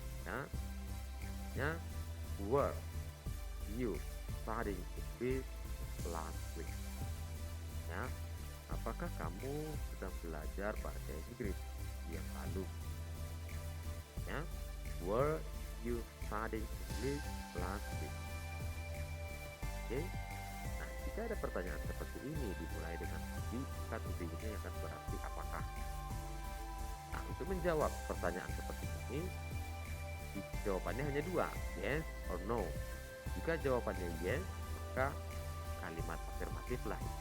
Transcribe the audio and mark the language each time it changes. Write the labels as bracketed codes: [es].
[en] Ya, ya, were you studying English last week? [id] Ya, apakah kamu sedang belajar bahasa Inggris yang lalu? [en] Ya, were you studying English last week? Oke. [id] Nah, jika ada pertanyaan seperti ini dimulai dengan be, maka to be-nya akan berarti apakah. Nah, untuk menjawab pertanyaan seperti ini, jawabannya hanya dua, yes or no. Jika jawabannya yes, maka kalimat afirmatif lah.